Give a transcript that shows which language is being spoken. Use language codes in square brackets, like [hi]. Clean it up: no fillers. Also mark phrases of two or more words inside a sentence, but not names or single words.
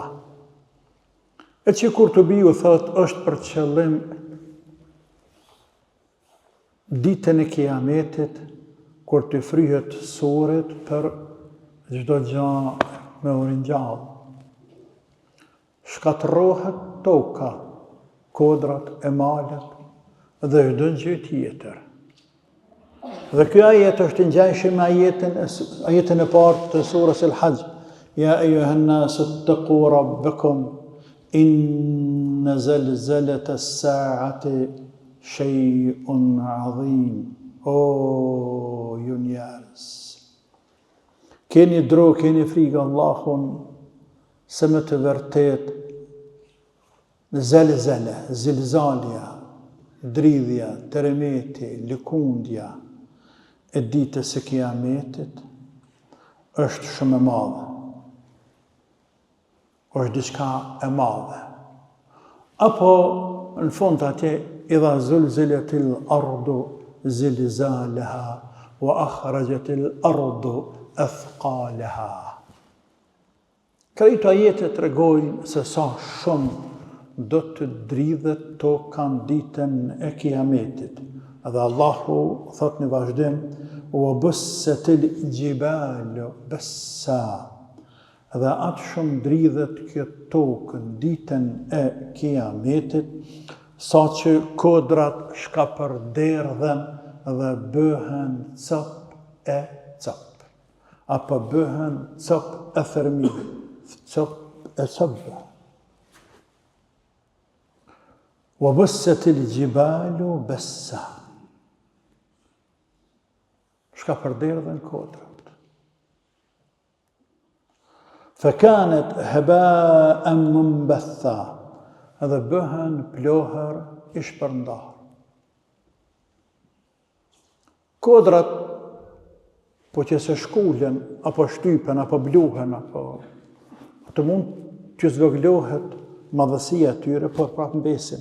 [sq] E që kur të biju thot është për qëllim ditën e kiametit, kur të fryhet soret për çdo gjë me urin gjallë. Shkatërrohet toka, kodrat e malet dhe çdo gjë tjetër. Dhe ky ajet është ngjashëm me ajetin e parë të surës El-Hajj. [ar] يا أيها الناس اتقوا ربكم إن زلزلة الساعة شيء عظيم. [sq] O, ju njerëz, keni dro, keni frikë Allahun, se me të vërtet zilzalja, dridhja, teremeti, lëkundja e ditës së kiametit është shumë e madhe. Është diçka e madhe. Apo në fund atje [ar] إذا زلزلت الأرض زلزالها وأخرجت الأرض أثقالها. [sq] Këto ajete tregojnë se sa shumë do të dridhet toka në ditën e kiametit. Dhe Allahu thot në vazhdim: [ar] وَبُسَّتِ الْجِبَالُ بَسًّا. [sq] Dhe atë shumë dridhet kjo tokë në ditën e kiametit, sa që kodrat shkapërderdhen dhe bëhen cop e cop. Apo bëhen cop e thërmi, cop e cop. [ar] وَبُسَّتِ الْجِبَالُ بَسًّا. [sq] Shkapërderdhen kodrat. [ar] فَكَانَتْ هَبَاءً مُنبَثًّا. [sq] Edhe bëhen plohër i shpërndarë. Kodrat, po që se shkullen, apo shtypen, apo bluhen, apo të mund që zvoglohet madhësia tyre, por prapë mbesin.